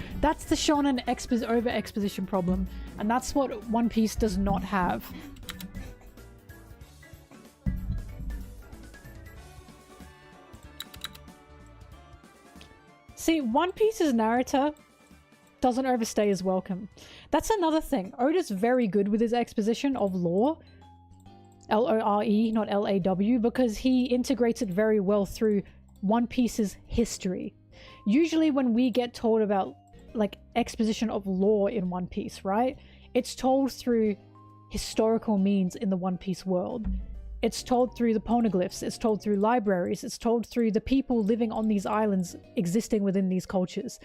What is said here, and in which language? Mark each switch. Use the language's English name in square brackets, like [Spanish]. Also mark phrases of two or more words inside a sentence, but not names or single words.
[English] That's the shonen over exposition problem, and that's what One Piece does not have. See, One Piece's narrator doesn't overstay his welcome. That's another thing. Oda's very good with his exposition of lore. L-O-R-E, not L-A-W, because he integrates it very well through One Piece's history. Usually when we get told about, like, exposition of lore in One Piece, right? It's told through historical means in the One Piece world. It's told through the poneglyphs, it's told through libraries, it's told through the people living on these islands existing within these cultures.